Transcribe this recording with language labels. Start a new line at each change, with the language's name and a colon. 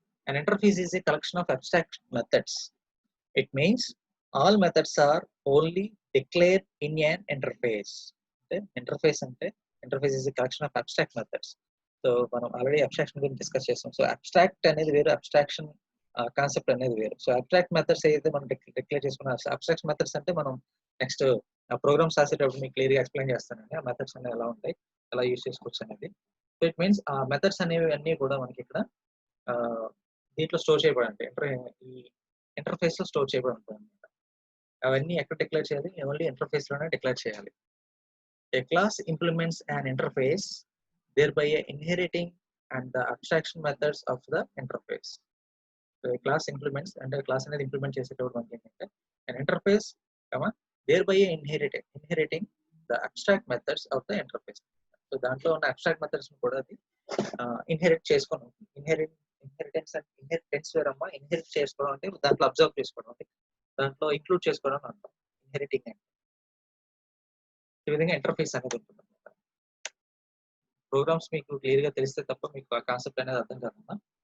English: An interface is a collection of abstract methods. It means all methods are only declared in an interface.
Telugu: అంటే interface అంటే
English: Interface is a collection of abstract methods.
Telugu: So మనం already abstraction గురించి discuss చేస్తాం. So abstract అనేది వేరు, abstraction concept అనేది వేరు. So abstract methods అయితే మనం డిక్లేర్ చేసుకున్న అబ్స్ట్రాక్ట్ మెథడ్స్ అంటే మనం నెక్స్ట్ ప్రోగ్రామ్స్ రాసేటప్పుడు మీకు క్లియర్గా ఎక్స్ప్లెయిన్ చేస్తానండి ఆ మెథడ్స్ అనేవి ఎలా ఉంటాయి, ఎలా యూస్ చేసుకోవచ్చు అనేది. సో ఇట్ మీన్స్ ఆ మెథడ్స్ అనేవి అన్నీ కూడా మనకి ఇక్కడ దీంట్లో స్టోర్ చేయబడి ఉంటాయి. ఈ ఇంటర్ఫేస్ లో స్టోర్ చేయబడి ఉంటాయి అనమాట. అవన్నీ ఎక్కడ డిక్లేర్ చేయాలి, ఓన్లీ ఇంటర్ఫేస్ లోనే డిక్లేర్ చేయాలి.
English: A class implements an interface, thereby inheriting and the abstraction methods of the interface. So a class implements, and a class
Telugu: అనేది ఇంప్లిమెంట్ చేసేటప్పుడు మనకి ఏంటంటే
English: an interface, thereby inheriting the abstract methods of the interface.
Telugu: So దాంట్లో ఉన్న abstract methods కూడా అది inherit చేసుకొని ఉంటుంది. ఇన్హెరిటెన్స్ వేరమ్మా, ఇన్హెరిట్ చేసుకోవడం అంటే దాంట్లో అబ్జర్వ్ చేసుకోవడం, అంటే దాంట్లో ఇంక్లూడ్ చేసుకోవడం అంటాం ఇన్హెరిటింగ్ అంటే. ఈ విధంగా ఇంటర్ఫేస్ అనేది ఉంటుంది అనమాట. ప్రోగ్రామ్స్ మీకు క్లియర్ గా తెలిస్తే తప్ప మీకు ఆ కాన్సెప్ట్ అనేది అర్థం కాదమ్మా.